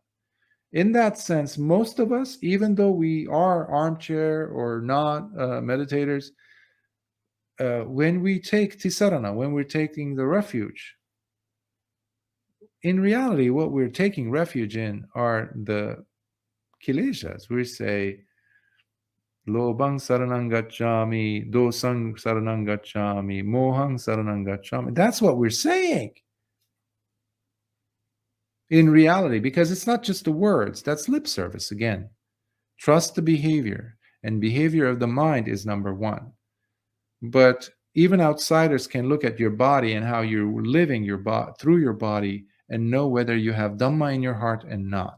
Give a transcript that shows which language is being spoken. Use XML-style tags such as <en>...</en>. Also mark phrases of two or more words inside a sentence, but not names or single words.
<en>In that sense, most of us, even though we are armchair or not meditators, when we take tisarana, when we're taking the refuge, in reality, what we're taking refuge in are the kileshas. We say,</en> <pi>Lobang saranang gacchami, dosang saranang gacchami, mohang saranang gacchami.</pi> <en>That's what we're saying. In reality, because it's not just the words, that's lip service again. Trust the behavior, and behavior of the mind is number one. But even outsiders can look at your body and how you're living your through your body and know whether you have Dhamma in your heart and not.</en>